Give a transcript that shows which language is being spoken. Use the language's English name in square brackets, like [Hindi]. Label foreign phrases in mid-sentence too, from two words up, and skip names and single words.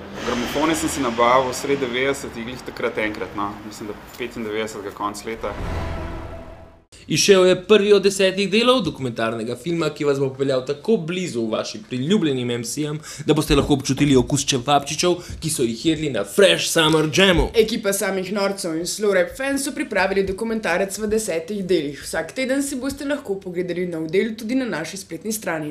[Slovenian] Gramofone sem si nabavil sredi 90-ih, glih takrat enkrat, no, mislim, da 95. konc leta. Izšel je prvi od 10 delov dokumentarnega filma, ki vas bo popeljal tako blizu vašim priljubljenim MC-jem, da boste lahko občutili okus čevapčičev, ki so jih jedli na Fresh Summer Jamu. Ekipa samih norcev in [English] slow rap fans [Slovenian] so pripravili dokumentarec v 10 delih. Vsak teden si boste lahko pogledali nov del tudi na naši spletni strani.